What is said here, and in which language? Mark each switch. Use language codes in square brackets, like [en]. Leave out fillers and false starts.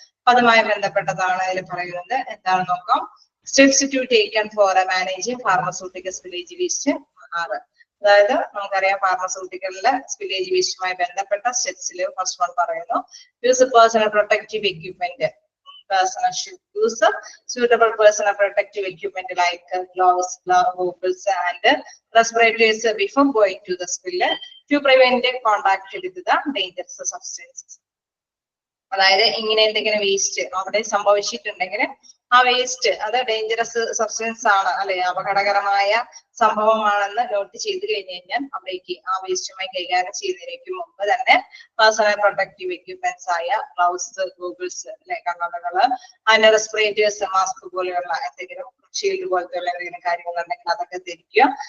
[ml] അപ്പൊ അതുമായി ബന്ധപ്പെട്ടതാണ് അതിൽ പറയുന്നത്. എന്താണ് നോക്കാം. [en] steps to taken for managing pharmaceuticals village waste [ml] 6. അതായത് നമുക്കറിയാം ഫാർമസ്യൂട്ടിക്കലിലെ വില്ലേജ് വേസ്റ്റുമായി ബന്ധപ്പെട്ട സ്റ്റെപ്സിൽ ഫസ്റ്റ് വൺ പറയുന്നു [en] Use personal protective equipment. Person should use suitable personal protective equipment like gloves, goggles, and respirators before going to the spill to prevent contact with the dangerous substances. [ml] അതായത് ഇങ്ങനെ എന്തെങ്കിലും waste അവിടെ സംഭവിച്ചിട്ടുണ്ടെങ്കിൽ ആ waste അത് dangerous substance ആണ് അല്ലെ, അപകടകരമായ സംഭവമാണെന്ന് നോട്ട് ചെയ്ത് കഴിഞ്ഞ് കഴിഞ്ഞാൽ അവിടേക്ക് ആ വേസ്റ്റുമായി കൈകാര്യം ചെയ്യുന്നതിലേക്ക് മുമ്പ് തന്നെ പേഴ്സണൽ പ്രൊട്ടക്റ്റീവ് എക്യുപ്മെന്റ്സ് ആയ ഗ്ലൗസ്, ഗൂഗിൾസ് അല്ലെ, കണ്ണടകള്, അതിന്റെ റെസ്പിറേറ്റേഴ്സ്, മാസ്ക് പോലെയുള്ള എന്തെങ്കിലും ഷീൽഡ് പോലത്തെയുള്ള എന്തെങ്കിലും കാര്യങ്ങൾ ഉണ്ടെങ്കിൽ അതൊക്കെ ധരിക്കുക.